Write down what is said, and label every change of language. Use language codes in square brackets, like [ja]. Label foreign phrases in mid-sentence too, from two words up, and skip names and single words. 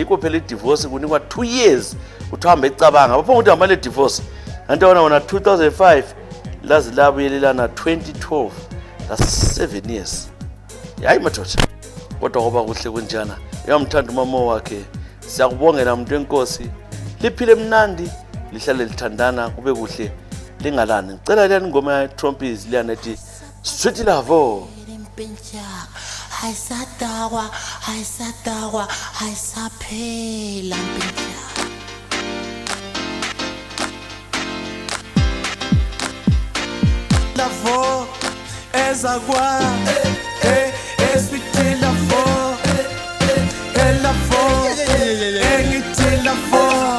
[zu] yikho phela idivorce kunikwa 2 years uthamba ecabanga bapho ukuthi amale divorce kanti wona 2005 lazi labuyelelana 2012 [en] that's 7 years [zu] hayi mathotsha kodwa ngoba kuhle kunjana uyamthanda umama wakhe siyakubongela umuntu wenkosi liphile mnandi lihlale lithandana kube kuhle lingalani ngicela liyani ingoma ya Trompies liyana ethi Sweet Love Hayisadakwa hayisaphela mpela Lavo ezakwa [en] sweet love [zu] lavo engithi lavo